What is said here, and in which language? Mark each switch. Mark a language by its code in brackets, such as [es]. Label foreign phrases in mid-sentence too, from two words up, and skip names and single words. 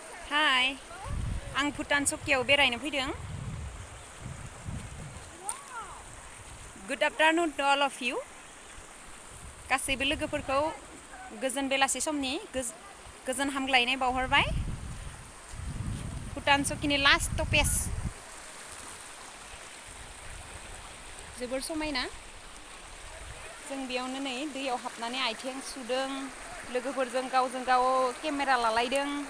[brx] हाय, आं भुटान चकियाव बेरायनो फैदों। [en] Good afternoon to all of you। [brx] गासैबो लोगोफोरखौ गोजोन बेलासि समनि गोज-, गोजोन हामग्लायनाय बावहरबाय। भुटान चकिनि [en] last stoppage. [brx] जोबोर समायना। जों बेयावनो नै दैयाव हाबनानै आइथें सुदों, लोगोफोरजों गावजों गाव केमेरा लालायदों।